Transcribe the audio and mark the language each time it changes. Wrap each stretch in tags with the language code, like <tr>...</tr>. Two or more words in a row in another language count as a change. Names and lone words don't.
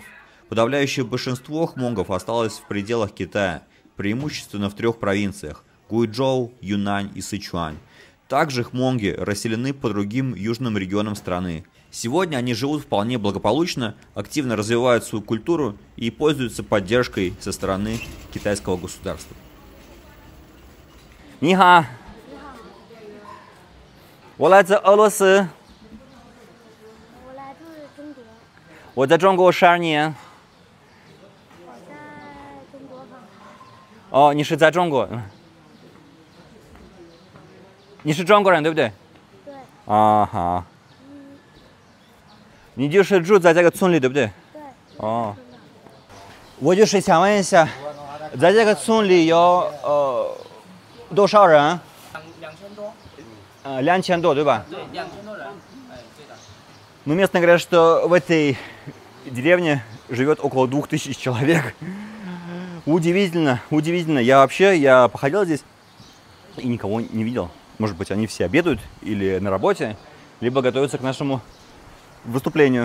<ru>Подавляющее большинство хмонгов осталось в пределах Китая, преимущественно в 3 провинциях – Гуйчжоу, Юнань и Сычуань. Также хмонги расселены по другим южным регионам страны. Сегодня они живут вполне благополучно, активно развивают свою культуру и пользуются поддержкой со стороны китайского государства.</ru> <zh>Ниха! 我来自俄罗斯。我来自中国，我在中国12年。我在中国上海。哦，你是在中国？你是中国人对不对？对。啊，好。你就是住在这个村里对不对？对。哦。我就是想问一下，在这个村里有多少人 2000多。 2000多对吧？对，2000多人。哎，对的。</zh> <ru>Ну, местные говорят, что в этой деревне живет около 2000 человек. Удивительно, удивительно. Я походил здесь и никого не видел. Может быть, они все обедают или на работе, либо готовятся к нашему выступлению.</ru>